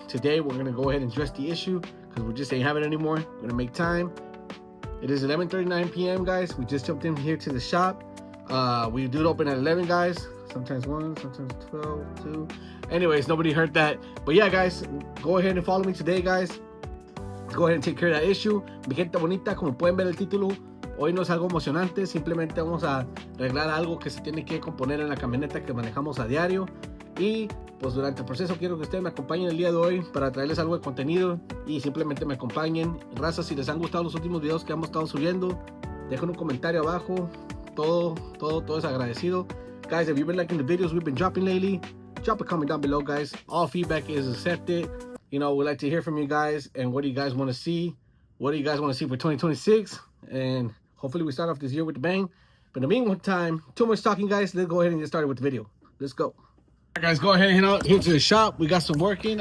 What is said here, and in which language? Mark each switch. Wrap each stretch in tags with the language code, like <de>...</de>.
<en>Today we're gonna go ahead and address the issue because we just ain't have it anymore. We're gonna make time. It is 11:39 p.m., guys. We just jumped in here to the shop. We do open at 11, guys. Sometimes 1, sometimes 12, 2. Anyways, nobody heard that. But yeah, guys, go ahead and follow me today, guys. Go ahead and take care of that issue.</en> <es>Mi gente bonita, como pueden ver el título, hoy no es algo emocionante. Simplemente vamos a arreglar algo que se tiene que componer en la camioneta que manejamos a diario. Y pues durante el proceso quiero que ustedes me acompañen el día de hoy para traerles algo de contenido y simplemente me acompañen. Raza, si les han gustado los últimos videos que hemos estado subiendo, dejen un comentario abajo. Todo es agradecido.</es> <en>Guys, if you've been liking the videos we've been dropping lately, drop a comment down below, guys. All feedback is accepted. You know, we'd like to hear from you guys and what do you guys want to see? What do you guys want to see for 2026? And hopefully we start off this year with a bang. But in the meantime, too much talking, guys. Let's go ahead and get started with the video. Let's go. All right, guys, go ahead and head out here to the shop. We got some work in.</en>